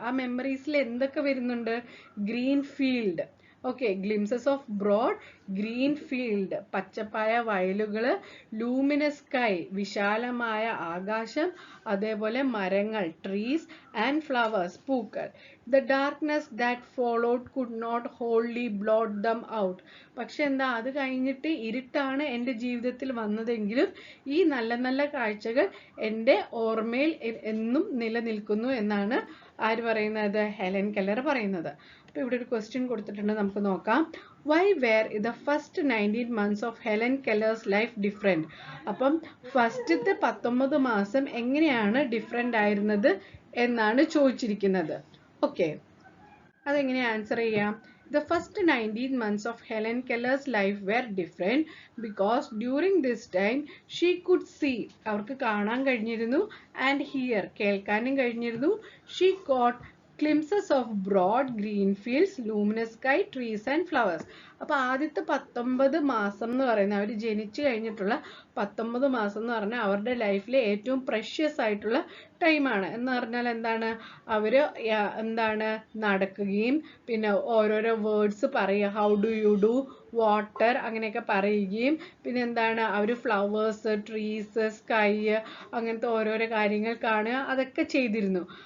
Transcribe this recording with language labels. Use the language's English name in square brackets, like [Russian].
[Malayalam] ആ മെമ്മറീസിൽ എന്തൊക്കെ വരുന്നുണ്ട്, green field, okay, [English] glimpses of broad green field, [Malayalam] പച്ചപ്പായ വയലുകള്, [English] luminous sky, [Malayalam] വിശാലമായ ആകാശം, അതേപോലെ മരങ്ങൾ, [English] trees and flowers, [Malayalam] പൂക്കൾ. [English] The darkness that followed could not wholly blot them out. [Malayalam] പക്ഷെ എന്താ, അത് കഴിഞ്ഞിട്ട് ഇരുട്ടാണ് എൻ്റെ ജീവിതത്തിൽ വന്നതെങ്കിലും ഈ നല്ല നല്ല കാഴ്ചകൾ എൻ്റെ ഓർമ്മയിൽ എന്നും നിലനിൽക്കുന്നു എന്നാണ് ആര് പറയുന്നത്, ഹെലൻ കെല്ലർ പറയുന്നത്. അപ്പൊ ഇവിടെ ഒരു ക്വസ്റ്റ്യൻ കൊടുത്തിട്ടുണ്ട്, നമുക്ക് നോക്കാം. [English] Why were the first 19 months of Helen Keller's life different? [Malayalam] അപ്പം ഫസ്റ്റത്തെ 19 മാസം എങ്ങനെയാണ് ഡിഫറെന്റ് ആയിരുന്നത് എന്നാണ് ചോദിച്ചിരിക്കുന്നത്. ഓക്കെ, അതെങ്ങനെ ആൻസർ ചെയ്യാം. [English] The first 19 months of Helen Keller's life were different because during this time she could see, [Malayalam] അവർക്ക് കാണാൻ കഴിഞ്ഞിരുന്നു, [English] and hear, [Malayalam] കേൾക്കാനും കഴിഞ്ഞിരുന്നു. [English] She caught glimpses of broad green fields, luminous sky, trees and flowers. [Malayalam] അപ്പൊ ആദ്യത്തെ 19 മാസം എന്ന് പറയുന്നത്, അവർ ജനിച്ചു കഴിഞ്ഞിട്ടുള്ള 19 മാസം എന്ന് പറഞ്ഞാൽ അവരുടെ ലൈഫിലെ ഏറ്റവും പ്രഷ്യസ് ആയിട്ടുള്ള ടൈമാണ്. എന്ന് പറഞ്ഞാൽ എന്താണ്, അവര് എന്താണ് നടക്കുകയും പിന്നെ ഓരോരോ വേർഡ്സ് പറയുക, [English] how do you do, [Malayalam] water, അങ്ങനെയൊക്കെ പറയുകയും പിന്നെ എന്താണ് അവർ ഫ്ലവേഴ്സ്, ട്രീസ്, സ്കൈ, അങ്ങനത്തെ ഓരോരോ കാര്യങ്ങൾ കാണുക, അതൊക്കെ ചെയ്തിരുന്നു.